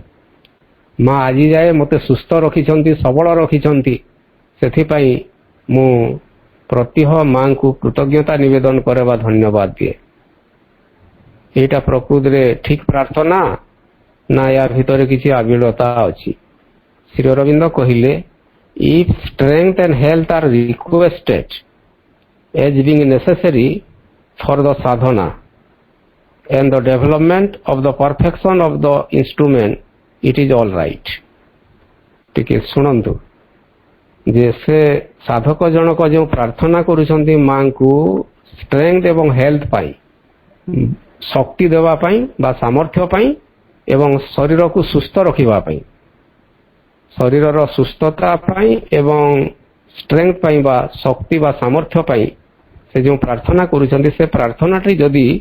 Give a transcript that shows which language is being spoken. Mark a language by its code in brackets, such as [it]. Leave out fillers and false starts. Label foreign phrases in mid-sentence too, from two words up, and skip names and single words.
[or] ମା ଆଜି ଯାଏ ମୋତେ ସୁସ୍ଥ ରଖିଛନ୍ତି, ସବଳ ରଖିଛନ୍ତି, ସେଥିପାଇଁ ମୁଁ ପ୍ରତ୍ୟହ ମାଙ୍କୁ କୃତଜ୍ଞତା ନିବେଦନ କରେ ବା ଧନ୍ୟବାଦ ଦିଏ। ଏଇଟା ପ୍ରକୃତିରେ ଠିକ୍ ପ୍ରାର୍ଥନା ନା ୟା ଭିତରେ କିଛି ଆବିଳତା ଅଛି? ଶ୍ରୀ ଅରବିନ୍ଦ କହିଲେ, [en] If strength and health are requested as being necessary for the sadhana and the development of the perfection of the instrument, it is all right. [or] ଟିକେ ଶୁଣନ୍ତୁ ଯେ ସେ ସାଧକ ଜଣକ ଯେଉଁ ପ୍ରାର୍ଥନା କରୁଛନ୍ତି ମାଙ୍କୁ ଷ୍ଟ୍ରେଙ୍ଗଥ ଏବଂ ହେଲ୍ଥ ପାଇଁ, ଶକ୍ତି ଦେବା ପାଇଁ ବା ସାମର୍ଥ୍ୟ ପାଇଁ ଏବଂ ଶରୀରକୁ ସୁସ୍ଥ ରଖିବା ପାଇଁ, ଶରୀରର ସୁସ୍ଥତା ପାଇଁ ଏବଂ ଷ୍ଟ୍ରେଙ୍ଗଥ ପାଇଁ ବା ଶକ୍ତି ବା ସାମର୍ଥ୍ୟ ପାଇଁ ସେ ଯେଉଁ ପ୍ରାର୍ଥନା କରୁଛନ୍ତି, ସେ ପ୍ରାର୍ଥନାଟି ଯଦି